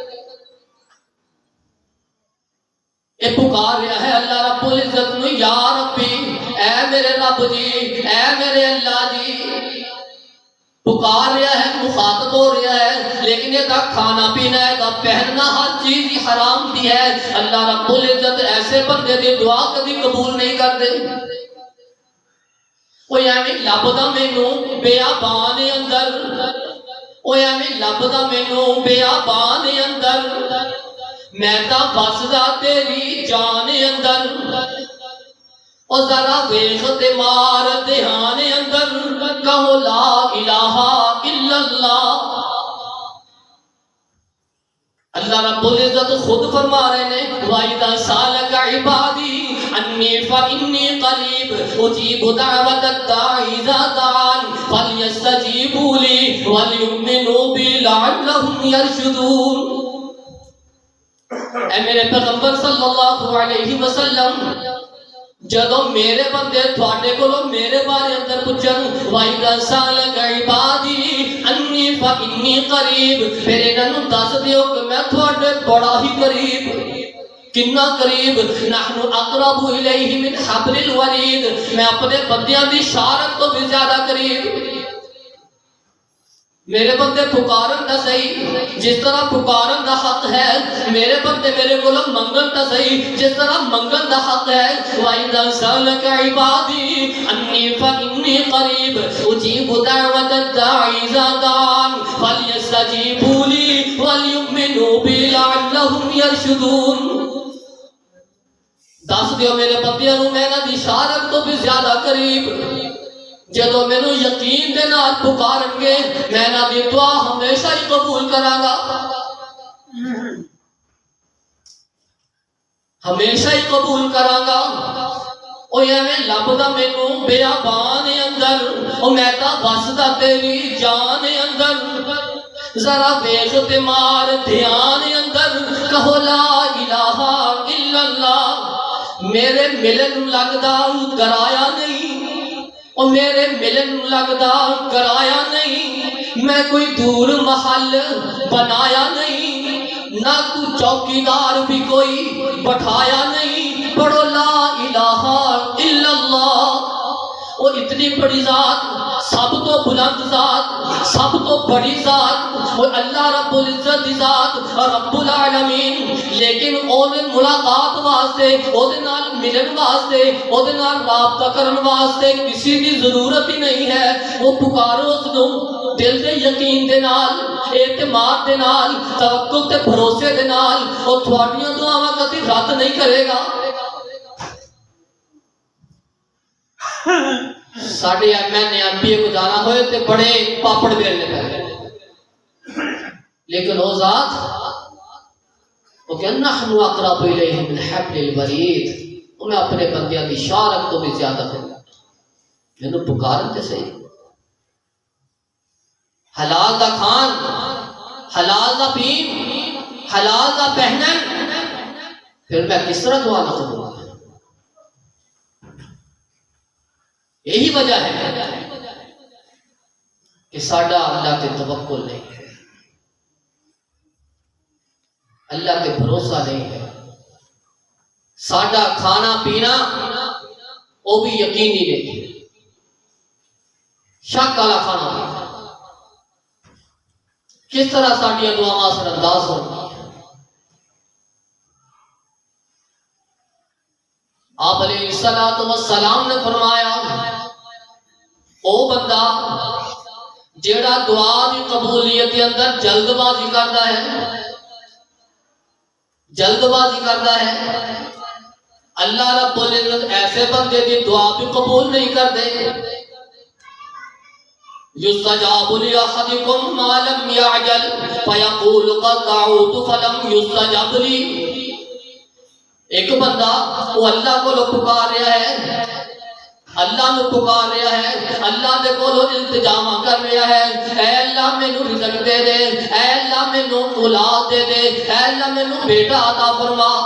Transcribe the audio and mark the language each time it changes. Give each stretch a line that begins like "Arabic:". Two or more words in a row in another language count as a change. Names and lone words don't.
Punjabi: یہ پکار رہا ہے اللہ رب العزت نو، یا ربی اے میرے رب جی، اے میرے اللہ جی، پکار رہا ہے، مخاطب ہو رہا ہے، لیکن یہ کھانا پینا ہے، پہننا ہر چیز ہی حرام دی ہے۔
Urdu: اللہ رب العزت ایسے بندے دی دعا کبھی قبول نہیں کرتے۔
Punjabi: وہ یعنی لبدا مینوں بیابان اندر، وہ یعنی لبدا مینوں بیابان اندر، میں تا بسدا تیری جان اندر، اور ذرا ویخ تے مار دھیان اندر، کہو
Arabic: لا الہ الا اللہ۔
Urdu: اللہ رب العزت خود فرما رہے ہیں
Arabic: وَإِذَا سَأَلَكَ عِبَادِي عَنِّي فَإِنِّي قَرِيبٌ أُجِيبُ دَعْوَةَ الدَّاعِ إِذَا دَعَانِ فَلْيَسْتَجِيبُوا لِي وَلْيُؤْمِنُوا بِي لَعَلَّهُمْ يَرْشُدُونَ۔
Punjabi: اے میرے پیغمبر صلی اللہ علیہ وسلم، جدو میرے بندے تھوڑے کو میرے بارے اندر پوچھن
Arabic: وَإِذَا سَأَلَكَ عِبَادِي عَنِّي فَإِنِّي قَرِيبٌ،
Punjabi: پھر انہوں دس دیو کہ میں تھوڑے بڑا ہی قریب، کنا قریب،
Arabic: نحن اقرب الیہ من حبل الورید،
Punjabi: میں اپنے بندیاں دی شارت تو بھی زیادہ قریب۔ میرے بندے پکارن دا صحیح جس طرح پکارن دا حق ہے، میرے بندے میرے کو منگن دا صحیح جس طرح منگن دا حق ہے۔
Arabic: وَإِذَا سَأَلَكَ عِبَادِي عَنِّي فَإِنِّي قَرِيبٌ أُجِيبُ دَعْوَةَ الدَّاعِ إِذَا دَعَانِ فَلْيَسْتَجِيبُوا لِي وَلْيُؤْمِنُوا بِي لَعَلَّهُمْ يَرْشُدُونَ۔
Punjabi: دس دیو میرے بندیاں نو میں نہ دی شارت تو بھی زیادہ قریب، جدو مینوں یقین دے نال پکارن گے میں نہ دی دعا ہمیشہ ہی قبول کراں گا، ہمیشہ ہی قبول کراں گا۔ او ایویں لبدا مینوں بیابان اندر، او میں تا وسدا تیری جان اندر، ذرا ویکھ تے مار دھیان اندر، کہو
Arabic: لا الہ الا اللہ۔
Punjabi: میرے ملن لگدا کرایا نہیں، اور میرے ملن لگدا کرایا نہیں، میں کوئی دور محل بنایا نہیں، نہ تو چوکیدار بھی کوئی بٹھایا نہیں، پڑھو
Arabic: لا الہ الا اللہ۔
Punjabi: اور اتنی بڑی ذات، سب تو بلند ذات، سب تو بڑی ذات، وہ اللہ رب العزت دی ذات
Arabic: رب العالمین،
Punjabi: لیکن اونے ملاقات واسطے، اونے نال ملن واسطے، اونے نال رابطہ کرن واسطے کسی کی ضرورت ہی نہیں ہے۔ وہ پکارو اس نو دل دے یقین دے نال، اعتماد دے نال، توکل تے بھروسے دے نال، اور تھوڑیاں دعاواں کبھی رد نہیں کرے گا۔ ساڑھے ایم این ایم پی کو جانا ہوئے تے بڑے پاپڑ بیلنے پہلے، لیکن وہ ذات وہ کہ
Arabic: نحن اقرب الیہ من حبل الورید،
Punjabi: میں اپنے بندیاں دی شارت تو بھی زیادہ کرنا، میں پکارن تے صحیح، حلال دا کھان، حلال دا پین، حلال دا پہنن، پھر میں کس طرح دعا نہ کروں؟ یہی وجہ ہے کہ ساڈا اللہ کے توکل نہیں ہے، اللہ کے بھروسہ نہیں ہے، ساڈا کھانا پینا وہ بھی یقینی نہیں، شک والا کھانا پینا، کس طرح ساڈیاں دعاواں اثر انداز ہوں۔
Urdu: آپ علیہ السلام نے فرمایا او بندہ جیڑا دعا دی قبولیت کے اندر جلد بازی کرتا ہے، جلد بازی کرتا ہے، اللہ رب العزت ایسے بندے دی دعا بھی قبول نہیں کرتے۔
Arabic: یستجاب لأحدکم ما لم یعجل فیقول قد دعوت فلم یستجب لی۔
Punjabi: ایک بندہ وہ اللہ کو پکار رہا ہے، اللہ نو پکار رہا ہے، اللہ دے کولو التجا کر رہا ہے، اے اللہ مینوں رزق دے دے، اے اللہ مینوں اولاد دے دے، اے اللہ مینوں بیٹا عطا فرما۔